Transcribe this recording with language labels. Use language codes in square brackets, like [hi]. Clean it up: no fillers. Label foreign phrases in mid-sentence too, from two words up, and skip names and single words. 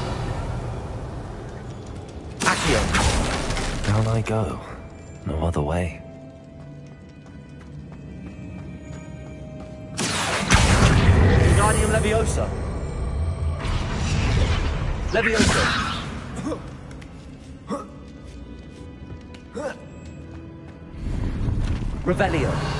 [en] Accio. Down I go. No other way. Wingardium Leviosa. Leviosa. Revelio.